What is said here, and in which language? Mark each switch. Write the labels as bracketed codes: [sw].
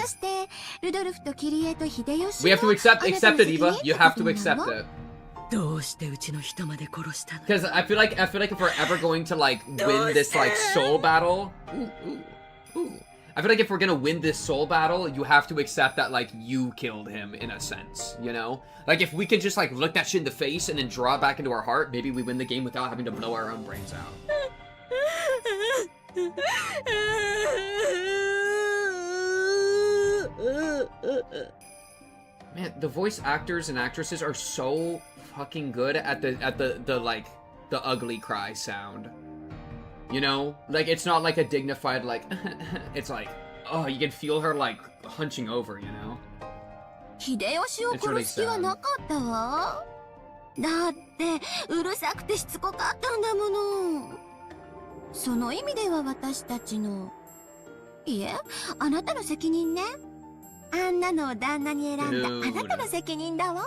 [ja] そしてルドルフとキリエと秀吉も [en] We have to accept it, Eva. You have to accept it. [ja] どうしてうちの人まで殺したの？ [en] Because I feel like if we're ever going to like win this like soul battle, I feel like if we're gonna win this soul battle, you have to accept that like you killed him in a sense, you know? Like if we can just like look that shit in the face and then draw it back into our heart, maybe we win the game without having to blow our own brains out. Man, the voice actors and actresses are so fucking good at the like the ugly cry sound. You know? Like it's not like a dignified like it's like, oh, you can feel her like hunching over, you know? [ja] 秀吉を殺す気はなかったわ。だってうるさくてしつこかったんだもの。その意味では私たちの、いえ、あなたの責任ね。あんなのを旦那に選んだあなたの責任だわ。